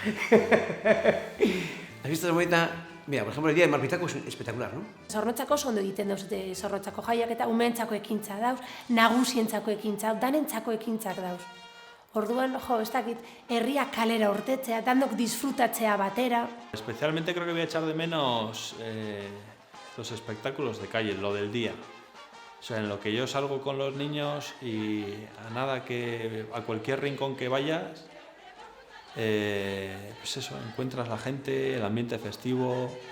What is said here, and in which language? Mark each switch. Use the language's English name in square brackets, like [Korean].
[Spanish] Las fiestas bonitas, mira, por ejemplo, el día de Marpitako es espectacular, ¿no? [Basque] Zorrotzako oso ondo egiten dauz, zorrotzako jaiak eta umeentzako ekintza dauz, nagusientzako ekintza, danentzako ekintzak dauz. Orduan, jo, ez dakit, herria kalera urtetzea, danok disfrutatzea batera. [Spanish] Especialmente creo que voy a echar de menos los espectáculos de calle, lo del día. O sea, en lo que yo salgo con los niños y a cualquier rincón que vayas, pues eso, encuentras la gente, el ambiente festivo.